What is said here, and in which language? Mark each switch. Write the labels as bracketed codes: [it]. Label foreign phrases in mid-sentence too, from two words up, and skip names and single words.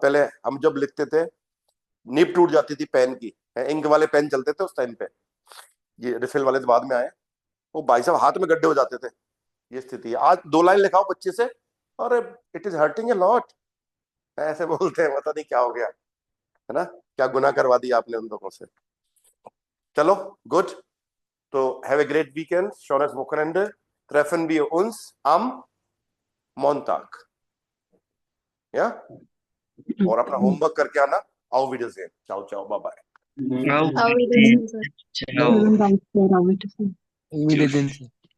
[hi] पहले हम जब लिखते थे निब टूट जाती थी पेन की, इंक वाले पेन चलते थे उस टाइम पे, ये रिफिल वाले तो बाद में आए, वो भाई साहब हाथ में गड्ढे हो जाते थे, ये स्थिति है। आज 2 लाइन लिखाओ बच्चे से, और [en] it is hurting a lot, [hi] ऐसे बोलते हैं, पता नहीं क्या हो गया, है ना, क्या गुनाह करवा दिया आपने उन लोगों से। [en] चलो गुड, तो have a great weekend, [de] schönes Wochenende, treffen wir uns am Montag, [hi] या और अपना होमवर्क करके आना। आओ वीडियो से, चाओ चाओ, [en] bye bye. [de] Auf Wiedersehen, sir. [hi] चलो [de] Vielen Dank, Herr Ramesh. [hi] उम्मीद है दिन से